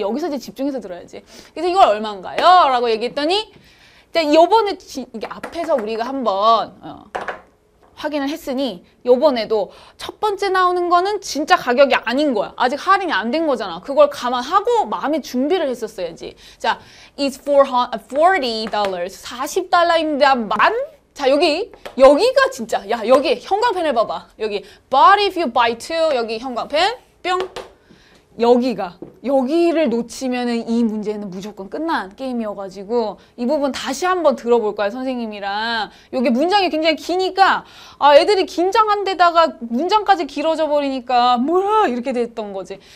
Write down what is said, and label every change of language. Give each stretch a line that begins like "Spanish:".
Korean: 여기서 이제 집중해서 들어야지. 그래서 이걸 얼마인가요? 라고 얘기했더니 요번에 이게 앞에서 우리가 한번 확인을 했으니 요번에도 첫 번째 나오는 거는 진짜 가격이 아닌 거야. 아직 할인이 안 된 거잖아. 그걸 감안하고 마음의 준비를 했었어야지.
English: 자, it's $40.
Korean: $40입니다만 자, 여기가 진짜, 여기 형광펜을 봐봐. 여기,
English: but if you buy two,
Korean: 여기 형광펜, 뿅. 여기를 놓치면은 이 문제는 무조건 끝난 게임이어가지고, 이 부분 다시 한번 들어볼까요, 선생님이랑. 여기 문장이 굉장히 기니까, 애들이 긴장한 데다가 문장까지 길어져 버리니까, 뭐야, 이렇게 됐던 거지.